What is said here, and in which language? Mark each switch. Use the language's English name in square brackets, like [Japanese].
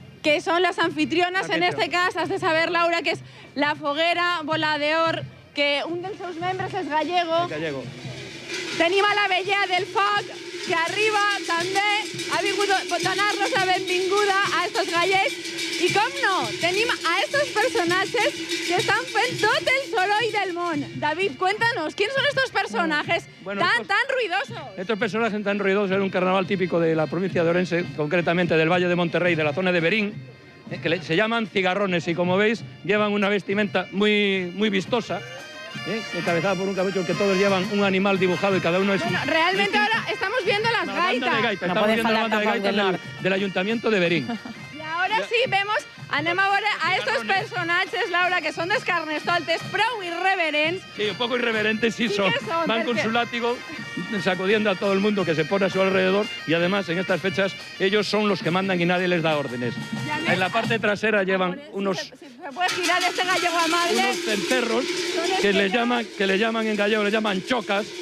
[Spanish] Que son las anfitrionas, [Catalan] en este cas, has de saber, Laura, que és la foguera Volador, que un dels seus membres és gallego. [Spanish] Gallego. [Catalan] Tenim a la Vella del Foc, que arriba també, ha vingut a donar-nos la benvinguda a estos gallecs. I com no, tenim a estos personatges que estan fent tot el soroll del món. [Spanish] David, cuéntanos, ¿quién son estos personajes tan ruidosos? Estos personajes tan ruidosos es un carnaval típico de la provincia de Orense, concretamente del Valle de Monterrey, de la zona de Berín, que se llaman cigarrones y, como veis, llevan una vestimenta muy vistosa, encabezada por un caballo, que todos llevan un animal dibujado y cada uno es... Bueno, realmente ahora estamos viendo las gaitas. Estamos viendo la banda de gaitas del Ayuntamiento de Berín. Ahora sí, vemos, [Catalan] anem a veure a estos personatges, Laura, que són dels Carnestoltes, prou irreverents. [Spanish] Sí, un poco irreverentes sí son. son, Van con su látigo sacudiendo a todo el mundo que se pone a su alrededor y además en estas fechas ellos son los que mandan y nadie les da órdenes. En la parte trasera llevan unos... Se puede girar este gallego amable. Unos cencerros que le llaman en gallego, le llaman chocas.